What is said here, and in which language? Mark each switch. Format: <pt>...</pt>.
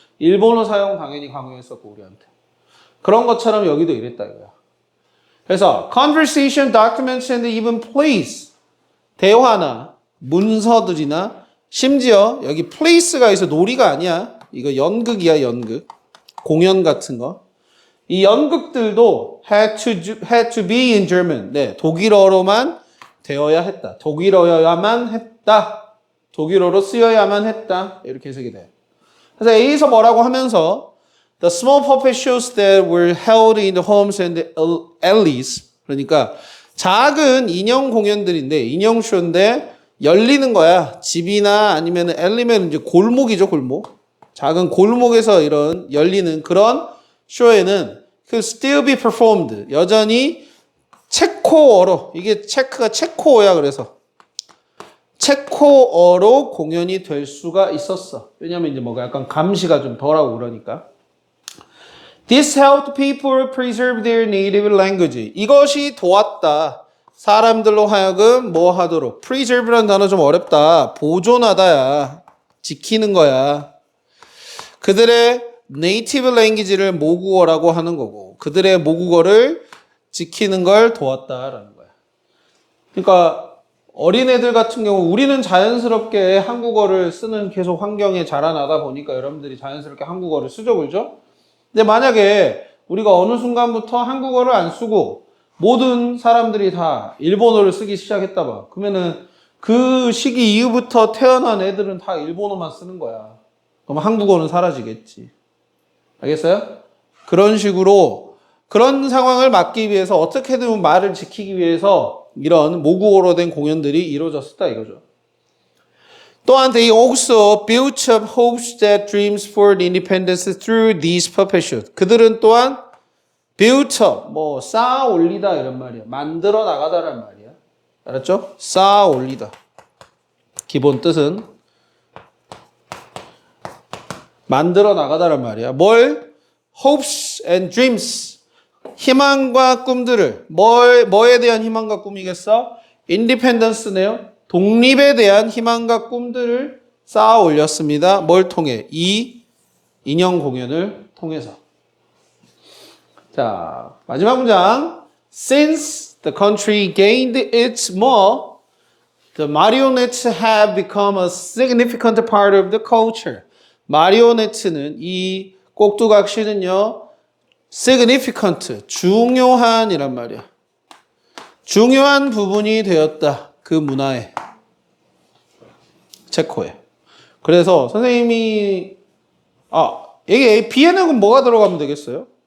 <ko>일본어 사용 당연히 강요했었고 우리한테. 그런 것처럼 여기도 이랬다 이거야. 그래서</ko> <en>conversation, documents, and even plays</en> <ko>대화나 문서들이나 심지어 여기 place가 있어. 놀이가 아니야. 이거 연극이야. 연극. 공연 같은 거. 이 연극들도</ko> <en>had to be in German.</en> <ko>네, 독일어로만 되어야 했다. 독일어여야만 했다. 독일어로 쓰여야만 했다. 이렇게 해석이 돼. 그래서 A에서 뭐라고 하면서</ko> <en>The small puppet shows that were held in the homes and the alleys.</en> <ko>그러니까 작은 인형 공연들인데 인형 쇼인데 열리는 거야. 집이나 아니면 엘리면 이제 골목이죠, 골목. 작은 골목에서 이런 열리는 그런 쇼에는</ko> <en>could still be performed.</en> <ko>여전히 체코어로 이게 체크가 체코어야 그래서 체코어로 공연이 될 수가 있었어. 왜냐면 이제 뭐가 약간 감시가 좀 덜하고 그러니까.</ko> <en>This helped people preserve their native language.</en> <ko>이것이 도왔다. 사람들로 하여금 뭐 하도록. preserve라는 단어 좀 어렵다. 보존하다야. 지키는 거야. 그들의</ko> <en>native language</en> <ko>를 모국어라고 하는 거고 그들의 모국어를 지키는 걸 도왔다라는 거야. 그러니까 어린애들 같은 경우 우리는 자연스럽게 한국어를 쓰는 계속 환경에 자라나다 보니까 여러분들이 자연스럽게 한국어를 쓰죠, 그죠? 근데 만약에 우리가 어느 순간부터 한국어를 안 쓰고 모든 사람들이 다 일본어를 쓰기 시작했다 봐. 그러면은 그 시기 이후부터 태어난 애들은 다 일본어만 쓰는 거야. 그럼 한국어는 사라지겠지. 알겠어요? 그런 식으로 그런 상황을 막기 위해서 어떻게든 말을 지키기 위해서 이런 모국어로 된 공연들이 이루어졌다 이거죠. 또한</ko> <en>they also built up hopes that dreams for the independence through these puppet shows.</en> <ko>그들은 또한</ko> <en>built up,</en> <ko>뭐 쌓아 올리다 이런 말이야. 만들어 나가다란 말이야. 알았죠? 쌓아 올리다. 기본 뜻은 만들어 나가다란 말이야. 뭘?</ko> <en>hopes and dreams.</en> <ko>희망과 꿈들을 뭐에 대한 희망과 꿈이겠어? independence네요. 독립에 대한 희망과 꿈들을 쌓아 올렸습니다. 뭘 통해? 이 인형 공연을 통해서. 자, 마지막 문장.</ko> <en>Since the country gained its more, the marionettes have become a significant part of the culture.</en> <ko>마리오네트는 이 꼭두각시는요. significant, 중요한이란 말이야. 중요한 부분이 되었다. 그 문화에. 체코에. 그래서 선생님이 이게 B에는 뭐가 들어가면 되겠어요?</ko>